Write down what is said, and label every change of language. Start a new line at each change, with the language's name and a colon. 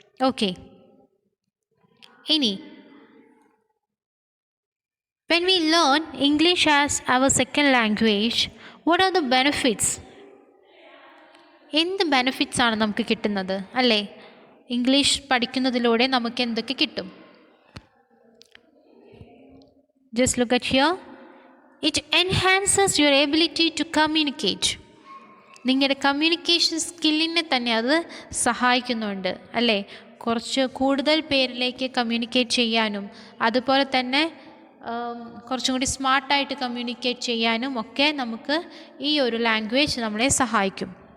Malayalam: Okay, ഇനി
English: when we learn English as our second language, what are the benefits?
Malayalam: എന്ത് benefits ആണ് നമുക്ക് കിട്ടുന്നത് അല്ലേ? ഇംഗ്ലീഷ് പഠിക്കുന്നതിലൂടെ നമുക്ക് എന്തൊക്കെ കിട്ടും?
English: Just look at here. It enhances your ability to communicate.
Malayalam: നിങ്ങളുടെ കമ്മ്യൂണിക്കേഷൻ സ്കില്ലിനെ തന്നെ അത് സഹായിക്കുന്നുണ്ട് അല്ലേ? കുറച്ച് കൂടുതൽ പേരിലേക്ക് കമ്മ്യൂണിക്കേറ്റ് ചെയ്യാനും അതുപോലെ തന്നെ കുറച്ചും കൂടി സ്മാർട്ടായിട്ട് കമ്മ്യൂണിക്കേറ്റ് ചെയ്യാനും ഒക്കെ നമുക്ക് ഈ ഒരു ലാംഗ്വേജ് നമ്മളെ സഹായിക്കും.